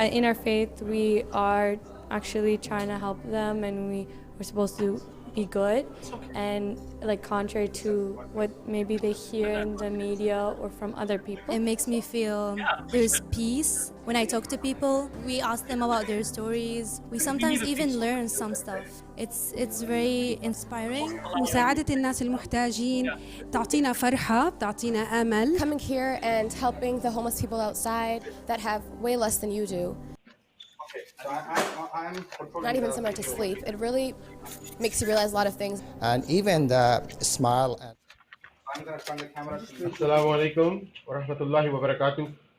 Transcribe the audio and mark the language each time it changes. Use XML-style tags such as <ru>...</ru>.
<en>In our faith, we are actually trying to help them, and we're supposed to be good, and like contrary to what maybe they hear in the media or from other people. It makes me feel there's peace when I talk to people. We ask them about their stories. We sometimes even learn some stuff. It's very inspiring.</en> <ar>مساعدة الناس المحتاجين تعطينا فرحة، بتعطينا أمل.</ar> <en>Coming here and helping the homeless people outside that have way less than you do. Not even somewhere to sleep. It really makes you realize a lot of things. And even the smile.</en> <ar>Assalamu alaikum wa rahmatullahi wa barakatuh.</ar>